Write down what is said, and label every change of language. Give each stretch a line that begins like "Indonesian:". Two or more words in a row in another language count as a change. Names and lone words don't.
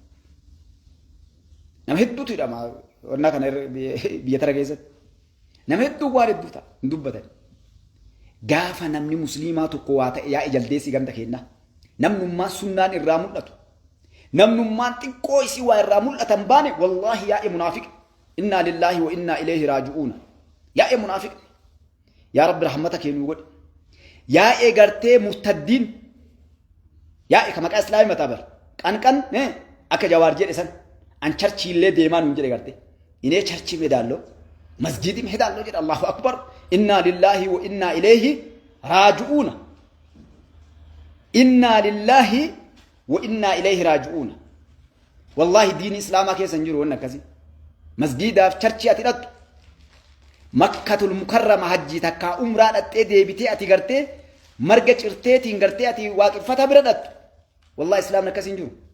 Oromo: Nama hedduutu hidhama warna kana biyya tara keessatti nama hedduu waan hedduu ta'a hin dubbatan gaafa namni musliimaa tokko waa ta'e yaa ijaldeessi ganda keenna namnummaan sunnaan irraa mul'atu namnummaan xiqqoo isii waa irraa mul'atan baane wallaahi yaa munaafiq
Arabic: إنا لله وإنا إليه راجعون
Oromo: yaa munaafiq yaa rabbi rahmata keenuu godhe yaa gartee murtaddiin yaa ka maqaa islaamii mataa bar qanqan akka jawaar jedhe san an charchiillee deemaan hin jedhe garte inee charchi medaallo masjidi medaallo jedhe
Arabic: الله أكبر إنا لله وإنا إليه راجعون إنا لله وإنا إليه راجعون
Oromo: wallahi diin islaamaa keessa hin jiru wannan akkasi masjidaaf charchi ati dhattu
Arabic: مكة المكرمة
Oromo: hajji takka umraa dhattee deebitee ati gartee marga cirteetiin gartee ati waaqeffata bira dhattu wallahi islaamni akkasi hin jiru